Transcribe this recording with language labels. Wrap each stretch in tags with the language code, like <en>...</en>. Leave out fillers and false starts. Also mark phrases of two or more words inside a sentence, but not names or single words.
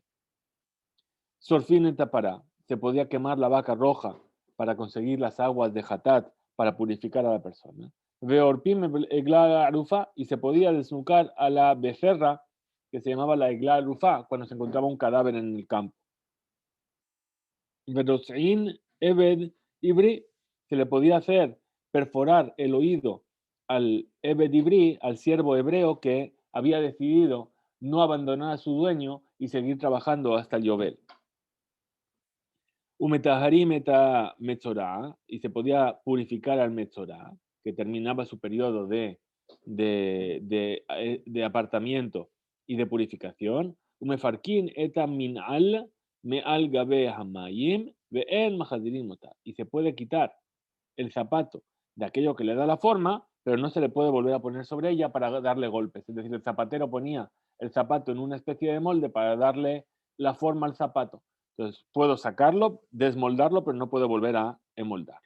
<he>שורפין את הפרה,</he> <es>se podía quemar la vaca roja para conseguir las aguas de Hatat, para purificar a la persona.</es> <he>ועורפין עגלה ערופה,</he> <es>y se podía desnucar a la becerra que se llamaba la</es> <he>עגלה ערופה</he> <es>cuando se encontraba un cadáver en el campo.</es> <he>ורוצעין עבד עברי,</he> <es>se le podía hacer perforar el oído al</es> <he>עבד עברי,</he> <es>al siervo hebreo que había decidido no abandonar a su dueño y seguir trabajando hasta el Yobel.</es> <he>ומטהרין את המצורע,</he> <es>y se podía purificar al metzorá, que terminaba su periodo de apartamiento y de purificación.</es> <he>ומפרקין את המנעל מעל גבי האמום ואין מחזירין אותו,</he> <es>y se puede quitar el zapato de aquello que le da la forma, pero no se le puede volver a poner sobre ella para darle golpes. Es decir, el zapatero ponía el zapato en una especie de molde para darle la forma al zapato. Entonces, puedo sacarlo, desmoldarlo, pero no puedo volver a emoldarlo.</es>